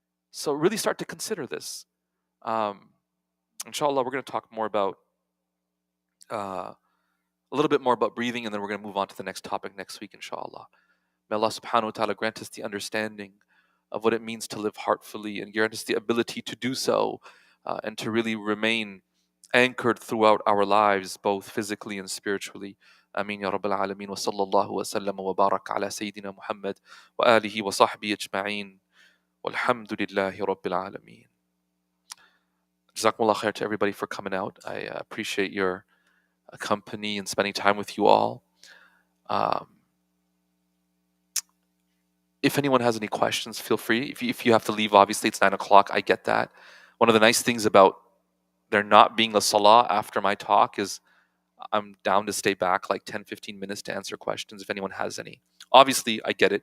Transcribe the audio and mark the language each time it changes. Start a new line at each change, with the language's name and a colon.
English: So really start to consider this. Um, inshallah, we're going to talk more about a little bit more about breathing, and then we're going to move on to the next topic next week, inshallah. May Allah subhanahu wa ta'ala grant us the understanding of what it means to live heartfully and grant us the ability to do so and to really remain anchored throughout our lives, both physically and spiritually.
Arabic: آمين يا رب العالمين وصلى الله وسلم وبارك على سيدنا محمد وآله وصحبه أجمعين والحمد لله رب العالمين.
English: Jazakumullah khair to everybody for coming out. I appreciate your company and spending time with you all. If anyone has any questions, feel free. If you have to leave, obviously it's 9 o'clock. I get that. One of the nice things about there not being a salah after my talk is I'm down to stay back like 10, 15 minutes to answer questions if anyone has any. Obviously, I get it.